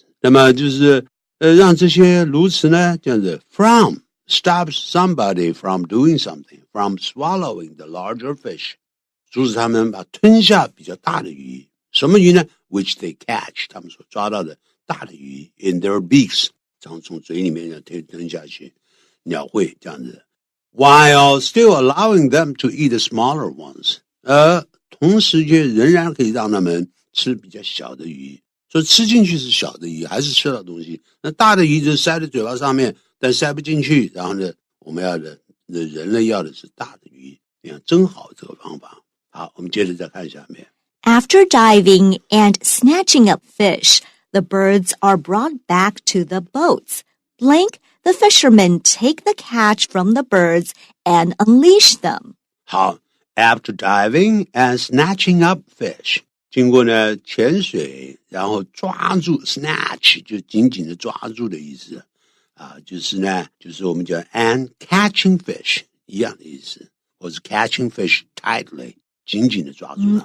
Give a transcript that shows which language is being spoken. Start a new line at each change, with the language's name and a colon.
Chinese: 那么就是让这些鸬鹚呢，这样子 from
English: stops somebody from doing something， from swallowing the larger fish，
Chinese: 阻止他们把吞下比较大的鱼。什么鱼呢 ？
English: Which they catch，
Chinese: 他们所抓到的大的鱼
English: in their beaks，
Chinese: 从嘴里面吞下去，鸟会这样子。
English: While still allowing them to eat the smaller ones，
Chinese: 同时却仍然可以让他们吃比较小的鱼。所以吃进去是小的鱼，还是吃到东西。那大的鱼就塞在嘴巴上面，但塞不进去。然后呢，我们要的人类要的是大的鱼。你看，真好这个方法。好，我们接着再看下面。
English: After diving and snatching up fish, the birds are brought back to the boats. Blank, the fishermen take the catch from the birds and unleash them.
Chinese: 好 ，
English: after diving and snatching up fish，
Chinese: 经过呢潜水，然后抓住 snatch 就紧紧的抓住的意思啊，就是我们讲
English: and catching fish
Chinese: 一样的意思，或是
English: catching fish tightly
Chinese: 紧紧的抓住它